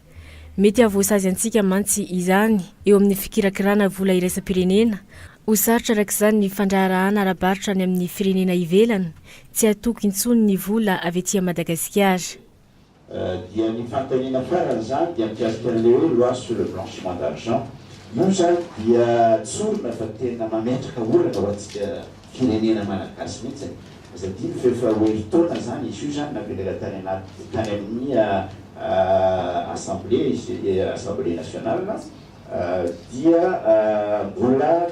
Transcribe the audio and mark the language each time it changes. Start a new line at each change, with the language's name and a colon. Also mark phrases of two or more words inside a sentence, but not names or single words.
Malagasy: Mety avoasazy antsika mantsy izany eo amin'ny fikirakirana vola iraisam-pirenena. Hosarotra arak'izany ny fandraharahana ara-barotra ny amin'ny firenena ivelany tsy atoky intsony ny vola avy etỳ Madagasikara. Dia ny fanontaniana farany zany dia mikasika an'ilay hoe
French: loi sur le blanchiment d'argent.
Malagasy: Io zany dia tsorona fa tena mametraka olana ho antsika firenena malagasy mihitsy. Satria fefa oeritaona zany izy io zany napetraka tany amin'ny
French: assemblée nationale
Malagasy: dia mbola